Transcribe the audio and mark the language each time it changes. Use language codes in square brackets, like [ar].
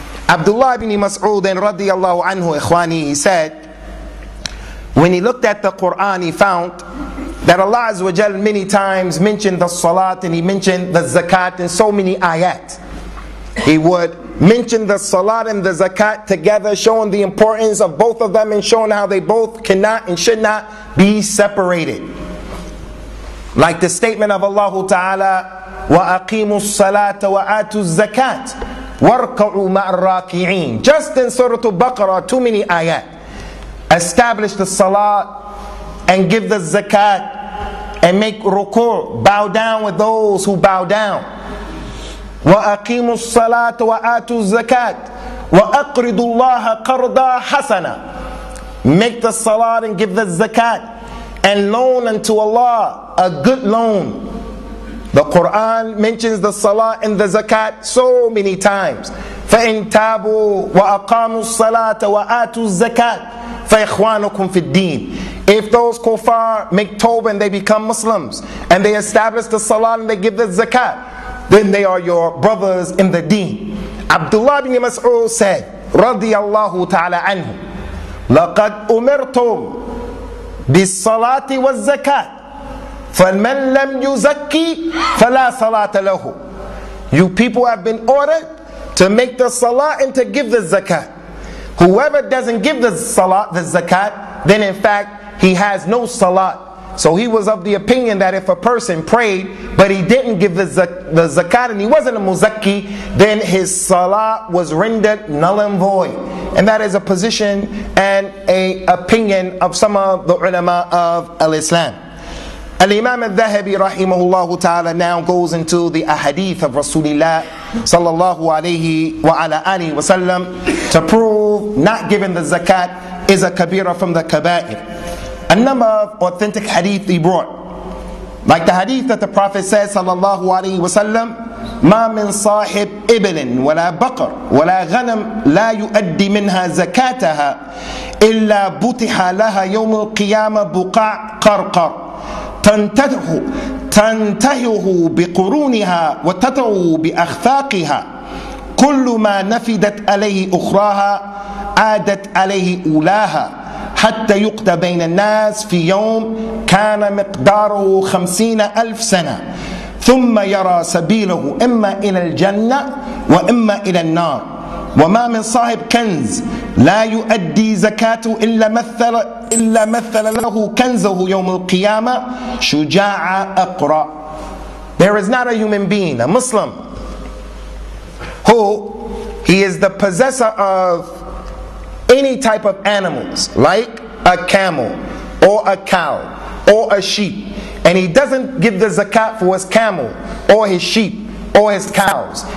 [en] Abdullah ibn Mas'ud radiyallahu anhu, ikhwani, he said, when he looked at the Quran, he found that Allah Azza wa Jal many times mentioned the salat and He mentioned the zakat in so many ayat. He would mention the salat and the zakat together, showing the importance of both of them and showing how they both cannot and should not be separated. Like the statement of Allah Ta'ala, [ar] وَأَقِيمُوا الصَّلَاةَ وَآتُوا الزَّكَاةَ وَارْكَعُوا مَعَ الرَّاكِعِينَ. [en] Just in Surah Al-Baqarah, too many ayat. Establish the salat and give the zakat and make ruku', bow down with those who bow down. [ar] وَأَقِيمُوا الصَّلَاةَ وَآتُوا الزَّكَاةَ وَأَقْرِضُوا اللَّهَ قَرْضًا حَسَنًا. [en] Make the salat and give the zakat and loan unto Allah a good loan. The Quran mentions the salat and the zakat so many times. [ar] فَإِن تَابُوا وَأَقَامُوا الصَّلَاةَ وَآتُوا الزَّكَاةَ فَإِخْوَانُكُمْ فِي الدِّينِ. [en] If those kuffar make tawbah and they become Muslims and they establish the salat and they give the zakat, then they are your brothers in the deen. Abdullah ibn Mas'ud said, [ar] radiyallahu ta'ala anhu, لَقَدْ أُمِرْتُمْ بِالصَّلَاةِ وَالزَّكَاةِ فَمَنْ لَمْ يُزَكِّي فَلَا صَلَاةَ لَهُ. [en] You people have been ordered to make the salat and to give the zakat. Whoever doesn't give the salat, the zakat, then in fact he has no salat. So he was of the opinion that if a person prayed but he didn't give the zakat and he wasn't a muzakki, then his salat was rendered null and void. And that is a position and a opinion of some of the ulama of al-Islam. Al-Imam Al-Thahabi rahimahullah ta'ala now goes into the ahadith of Rasulullah sallallahu alayhi wa ala alihi wa sallam to prove not giving the zakat is a kabira from the kaba'ir. A number of authentic hadith he brought. Like the hadith that the Prophet says sallallahu alayhi wa sallam, [ar] ما من صاحب إبل ولا بقر ولا غنم لا يؤدي منها زكاتها إلا بطح لها يوم القيامة بقاع قرقر تنتهه بقرونها وتتعو بأخفاقها كل ما نفدت عليه أخراها عادت عليه أولاها حتى يقضى بين الناس في يوم كان مقداره 50,000 سنة ثم يرى سبيله إما إلى الجنة وإما إلى النار وما من صاحب كنز لا يؤدي زكاته إلا مثل له كنزه يوم القيامة شجاع أقرأ. [en] There is not a human being, a Muslim, who he is the possessor of any type of animals, like a camel or a cow or a sheep, and he doesn't give the zakat for his camel or his sheep or his cows.